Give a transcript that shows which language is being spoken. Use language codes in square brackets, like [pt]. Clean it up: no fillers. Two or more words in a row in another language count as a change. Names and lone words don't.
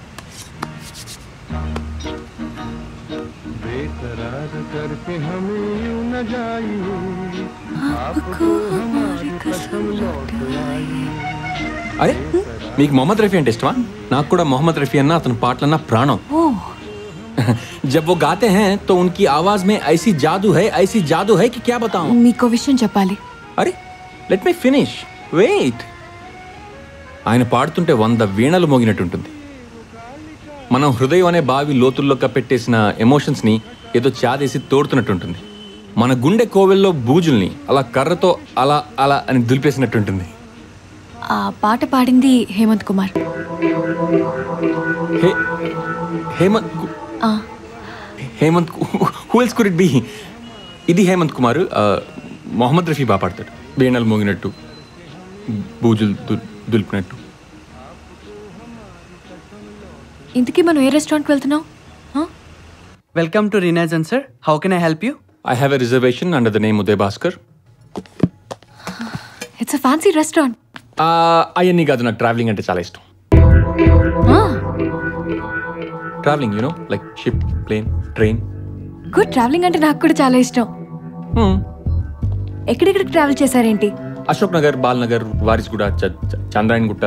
[te] అరే మీకు మొహమ్మద్ రఫీ అంటే ఇష్టమా? నాకు కూడా మొహమ్మద్ రఫీ అన్న అతని పాటలన్నా ప్రాణం. [hi] जब वो गाते हैं तो उनकी आवाज में ऐसी जादू है कि क्या बताऊं. [te] మీకో విషయం చెప్పాలి. అరే [en] let me finish, wait. [te] ఆయన పాడుతుంటే 100 వీణలు మోగినట్టుంటుంది. మనం హృదయం అనే బావి లోతుల్లో కప్పెట్టేసిన ఎమోషన్స్ని ఏదో చాదేసి తోడుతున్నట్టుంటుంది. మన గుండె కోవెల్లో బూజుల్ని అలా కర్రతో అలా అలా అని దులిపేసినట్టుంటుంది. ఆ పాట పాడింది హేమంత్ కుమార్. [en] Hemant who else could it be? [te] ఇది హేమంత్ కుమార్. మొహమ్మద్ రఫీ బాగా పాడతాడు, వీణలు మోగినట్టు బూజులు దులిపినట్టు. ఇంతకీ మనం ఏ రెస్టారెంట్కి వెళ్తున్నాం? [en] Welcome to Renaissance sir, How can I help you? I have a reservation under the name Uday Bhaskar. It's a fancy restaurant. [te] అవన్నీ కాదు, నాకు ట్రావెలింగ్ అంటే చాలా ఇష్టం. [en] Travelling, you know, like ship, plane, train. [te] గుడ్, ట్రావెలింగ్ అంటే నాకు కూడా చాలా ఇష్టం. ఎక్కడెక్కడికి ట్రావెల్ చేశారేంటి? అశోక్ నగర్, బాల్ నగర్, వారిస్గూడ, చంద్రాయన్ గుట్ట.